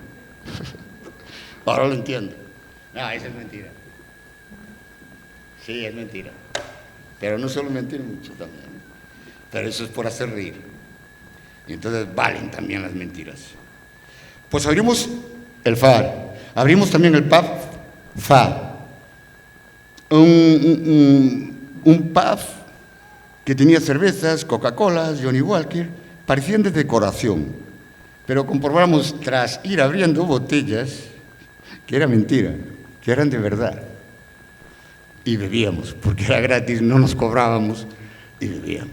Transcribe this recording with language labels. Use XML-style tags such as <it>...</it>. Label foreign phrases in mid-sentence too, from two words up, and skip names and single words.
<es>Ahora lo entiendo. No, eso es mentira. Sí, es mentira. Pero no solo mentir mucho también. Pero eso es por hacer reír. Y entonces valen también las mentiras. Pues abrimos el FAR. Abrimos también el pub FAR. Un pub que tenía cervezas, Coca-Colas, Johnny Walker. Parecían de decoración. Pero comprobamos tras ir abriendo botellas que era mentira, que eran de verdad. Y bebíamos, porque era gratis, no nos cobrábamos y bebíamos.</es>